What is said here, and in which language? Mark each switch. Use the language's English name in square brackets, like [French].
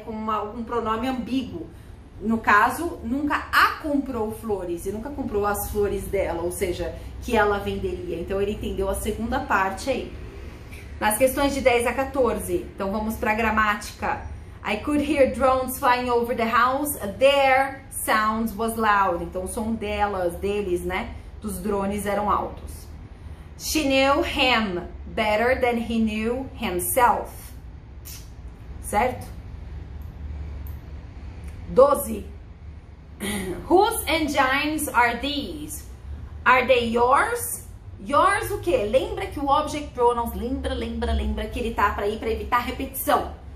[Portuguese] Como um pronome ambíguo. No caso, nunca a comprou flores e nunca comprou as flores dela, ou seja, que ela venderia. Então ele entendeu a segunda parte aí. Nas questões de 10 a 14, então vamos para a gramática. [English] I could hear drones flying over the house, their sound was loud. [Portuguese] Então o som deles, né, dos drones eram altos. [English] She knew him better than he knew himself. [Portuguese] Certo? [English] 12. Whose engines are these? Are they yours? Yours [Portuguese] o quê? Lembra que o object pronouns, lembra que ele tá para evitar repetição.